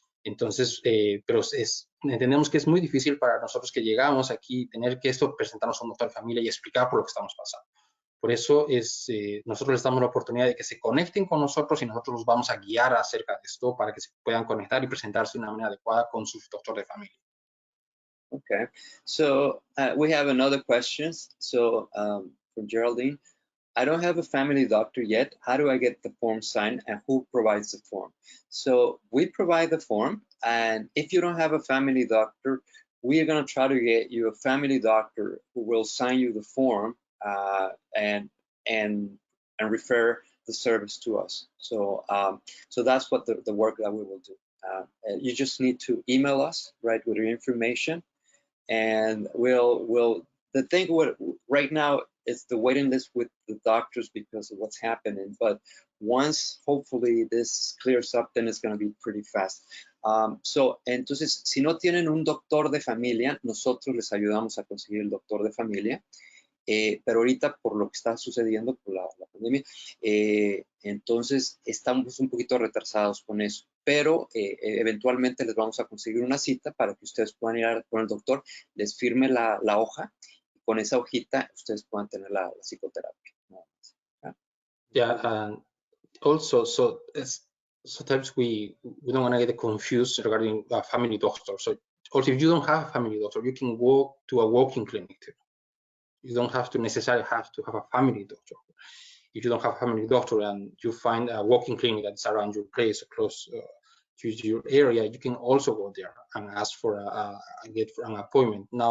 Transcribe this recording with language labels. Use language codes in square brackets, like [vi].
[es] Entonces, pero entendemos que es muy difícil para nosotros que llegamos aquí tener que presentarnos a un doctor de familia y explicar por lo que estamos pasando. Por eso nosotros les damos la oportunidad de que se conecten con nosotros y nosotros los vamos a guiar acerca de esto para que se puedan conectar y presentarse de una manera adecuada con su doctor de familia. [en] Okay, so we have another question. So from Geraldine, I don't have a family doctor yet. How do I get the form signed and who provides the form? So we provide the form, and if you don't have a family doctor, we are going to try to get you a family doctor who will sign you the form and refer the service to us. So so that's what the work that we will do. You just need to email us, right, with your information, and we'll the thing right now is the waiting list with the doctors because of what's happening, but once hopefully this clears up, then it's going to be pretty fast. [es] So entonces, si no tienen un doctor de familia, nosotros les ayudamos a conseguir el doctor de familia. Pero ahorita por lo que está sucediendo por la pandemia, entonces estamos un poquito retrasados con eso, pero eventualmente les vamos a conseguir una cita para que ustedes puedan ir con el doctor, les firme la hoja, y con esa hojita ustedes puedan tener la psicoterapia. [en] Yeah, and also, so sometimes we don't want to get confused regarding a family doctor. So also, if you don't have a family doctor, you can go to a walk-in clinic too. You don't have to necessarily have to have a family doctor. If you don't have a family doctor and you find a walk-in clinic that's around your place or close to your area, you can also go there and ask for get an appointment.